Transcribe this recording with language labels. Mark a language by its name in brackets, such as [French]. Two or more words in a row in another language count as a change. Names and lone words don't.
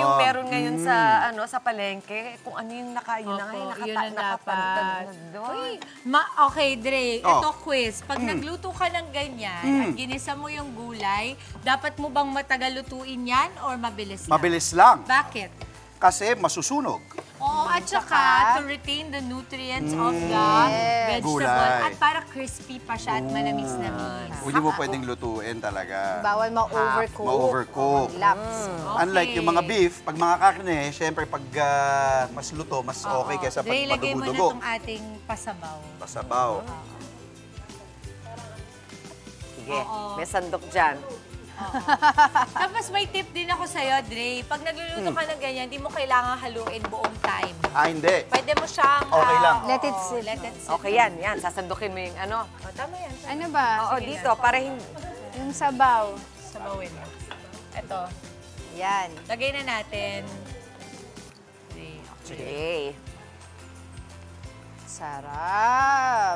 [Filipino] yung meron ngayon sa sa palengke, kung ano yung yun na ngayon nakapantad doon. Okay, Dre, ito quiz. Pag nagluto ka ng ganyan at ginisa mo yung gulay, dapat mo bang matagal lutuin yan or mabilis lang? Mabilis lang. Bakit? Kasi masusunog. Oo, at saka [English] to retain the nutrients of the vegetable. [Filipino] Gulay. At para crispy pa siya at manamis-namis. Hindi mo pwedeng lutuin talaga. Bawal ma-overcook. Ma-overcook. Laps. Unlike yung mga beef, pag mga karne, syempre pag mas luto, mas okay kaysa pag Dre, ilagay mo na madugo-dugo. itong ating pasabaw. Pasabaw. Sige, may sandok dyan. Tapos may tip din ako sa'yo, Dre. Pag nagluluto ka ng ganyan, di mo kailangan haluin buong time. Hindi. Pwede mo siyang... Okay lang. [English] Let it sit. Let it sit. [Filipino] Okay yan, yan. Sasandukin mo yung ano. Tama yan. Ano ba? Oo, dito, para hindi... Yung sabaw. Sabawin. Ito. Yan. Lagay na natin. Okay. Sarap.